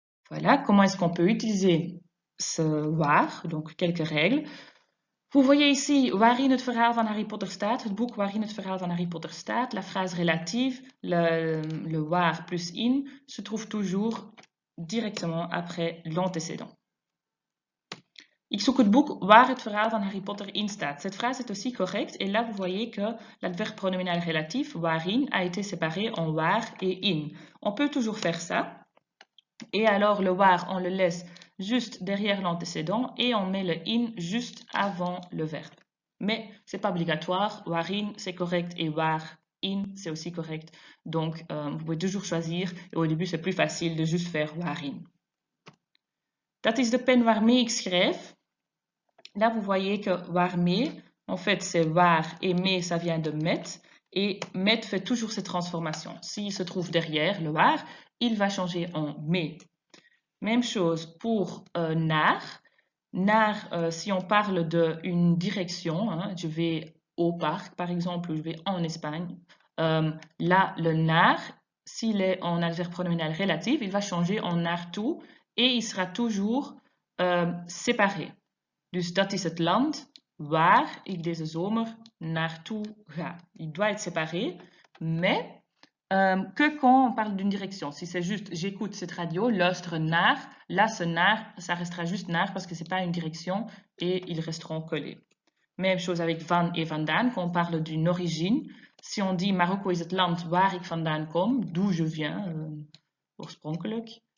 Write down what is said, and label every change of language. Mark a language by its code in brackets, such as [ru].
[fr] Voilà, comment est-ce qu'on peut utiliser ce waar, donc quelques règles. Vous voyez ici [nl] waarin het verhaal van Harry Potter staat, het boek waarin het verhaal van Harry Potter staat. [fr] La phrase relative, le waar plus in, se trouve toujours directement après l'antécédent. [nl] Ik zoek het boek waar het verhaal van Harry Potter in staat. [fr] Cette phrase est aussi correcte et là vous voyez que l'adverbe pronominal relatif, waarin, a été séparé en waar et in. On peut toujours faire ça. Et alors le waar, on le laisse juste derrière l'antécédent et on met le in juste avant le verbe. Mais c'est pas obligatoire, waarin c'est correct et waar in c'est aussi correct. Donc vous pouvez toujours choisir et au début c'est plus facile de juste faire waarin. [nl] Dat is de pen waarmee ik schrijf. [fr] Là vous voyez que waarmee, en fait c'est waar et mee ça vient de met. Et met fait toujours cette transformation. S'il se trouve derrière le waar, il va changer en mee. Même chose pour naar. Naar, si on parle d'une direction, hein, je vais au parc par exemple, ou je vais en Espagne. Là, le naar, s'il est en adverbe pronominal relatif, il va changer en naartoe et il sera toujours séparé. [nl] Dus dat is het land waar ik deze zomer naartoe ga. [fr] Il doit être séparé, mais que quand on parle d'une direction. Si c'est juste j'écoute cette radio, [nl] luister naar, [fr] là ce naar, ça restera juste naar parce que c'est pas une direction et ils resteront collés. Même chose avec van et vandaan, quand on parle d'une origine. Si on dit [nl] Marokko is het land waar ik vandaan kom, [fr] d'où je viens, [nl] oorspronkelijk.